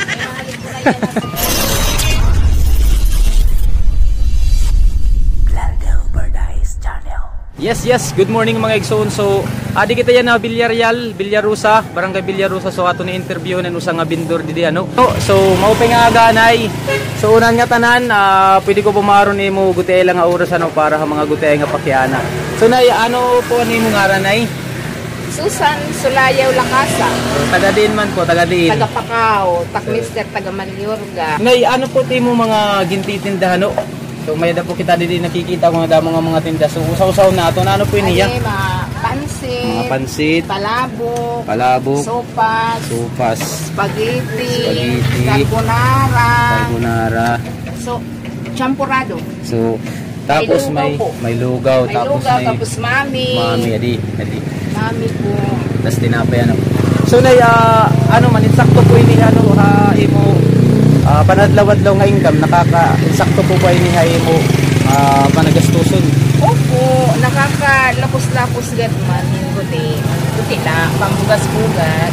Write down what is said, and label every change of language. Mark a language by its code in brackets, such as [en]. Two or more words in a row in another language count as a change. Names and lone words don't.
[war] Yes, good morning mga igsoon. So, adi kita yan na Villarusa, Barangay Villarusa. So, ato ni interview na usang nga bindor didi ano. So, maupay nga aganay. So, unan nga tanan, pwede ko pumaron ni mo gutay lang nga oras ano para sa mga gutay nga pakiana. So, nay ano po ni mo ngaran nay? Susan Sulayaw Lakasa. So, taga din man po, taga din. Taga Pacao, Takmister, taga Maliorga. Nay, ano po ti mo mga gintitindahan no? So may da po kita dito nakikita kung damo nga mga tinda. So usaw-usaw na ato na ano po iniya? Mga pansit, palabok, sopas, spaghetti, carbonara. So champurado. So tapos may lugaw, tapos mami adi. Mami po. Tas tinapay ano. So nay ano man insakto po ini ano imo panadlaw-adlaw nga income, nakaka-insakto po ba ini mo panagastuson? Opo, nakaka-lapos-lapos gad man kuti na pambugas-bugas.